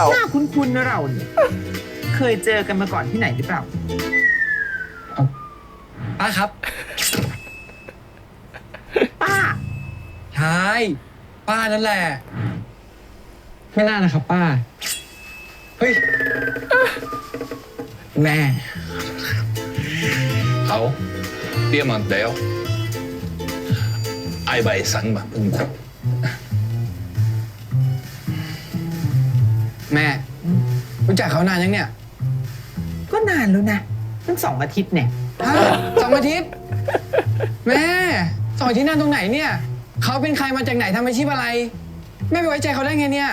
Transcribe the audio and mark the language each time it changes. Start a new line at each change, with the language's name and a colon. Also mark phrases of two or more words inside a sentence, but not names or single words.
Thai: หน้าคุ้นๆนะเราเนี่ย เคยเจอกันมาก่อนที่ไหนหรือเปล่า ป้าครับ ป้า ใช่ ป้านั่นแหละ ไม่น่านะครับป้า เฮ้ย แม่
Cantonese: 好，啲問題哦，嗌埋神嘛，唔得。
Thai: แม่ รู้จักเขานานยังเนี่ย ก็นานแล้วนะตั้ง2 อาทิตย์เนี่ย ฮะ2 อาทิตย์ แม่2 อาทิตย์นานตรงไหนเนี่ย เขาเป็นใครมาจากไหนทำอาชีพอะไร แม่ไปไว้ใจเขาได้ไงเนี่ย